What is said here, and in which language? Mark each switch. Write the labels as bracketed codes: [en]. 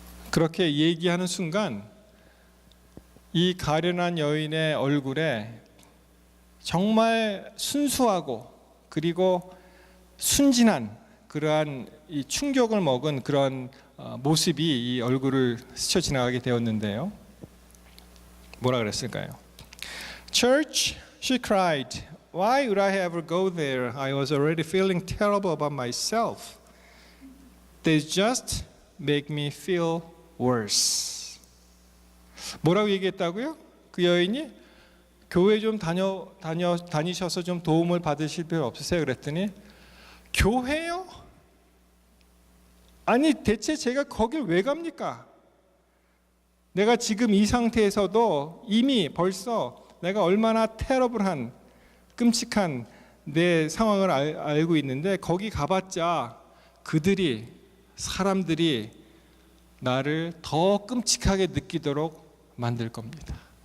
[ko] 그렇게 얘기하는 순간 이 가련한 여인의 얼굴에 정말 순수하고 그리고 순진한 그러한 이 충격을 먹은 그런 모습이 이 얼굴을 스쳐 지나가게 되었는데요. [en] 뭐라 그랬을까요? Church, she cried. Why would I ever go there? I was already feeling terrible about myself. They just make me feel worse. [ko] 뭐라고 얘기했다고요? 그 여인이 교회 좀 다니셔서 좀 도움을 받으실 필요 없으세요? 그랬더니 교회요? 아니 대체 제가 거길 왜 갑니까? 내가 지금 이 상태에서도 이미 벌써 내가 얼마나 테러블한, 끔찍한 내 상황을 알고 있는데 거기 가봤자 사람들이 나를 더 끔찍하게 느끼도록 만들 겁니다.